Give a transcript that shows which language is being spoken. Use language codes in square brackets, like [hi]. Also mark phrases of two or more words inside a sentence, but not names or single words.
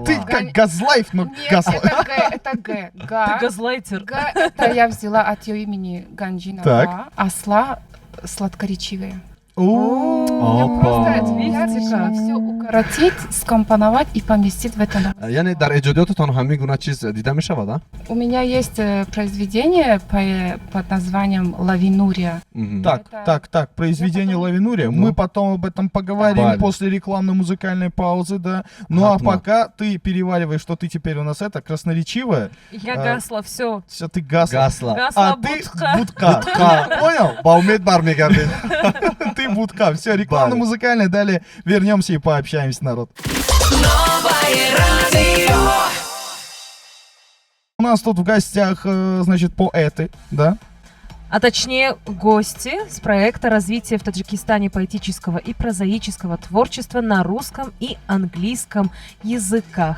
[ru] Ты как Газлайф, но Нет, Гасла. это Г, это Г. Ты Га. газлайтер. Га, это я взяла от ее имени Ганджина. Так. Га, а сла сладкоречивая. О, Я Опа. просто Видите, я решила как? все укоротить, скомпоновать и поместить в это. [tg] Яъне дар эҷодиётатон ҳамин гуна чиз дида мешавад ҳа? [ru] У меня есть произведение под названием «Лавинурия». Так, произведение потом- Лавинурия. Ну. Мы потом об этом поговорим Вали. после рекламно-музыкальной паузы, да. Ну а Хапна. пока ты перевариваешь, что ты теперь у нас это, красноречивая. Я А, гасла, все. Все, ты гасла. Гасла. Гасла А ты будка. будка. Понял? [tg] Бо умед бармегардем. [ru] Ты будка. Все, рекламно-музыкальная. Далее вернемся и пообщаемся, народ. У нас тут в гостях, значит, поэты, да? А точнее, гости с проекта развития в Таджикистане поэтического и прозаического творчества на русском и английском языках.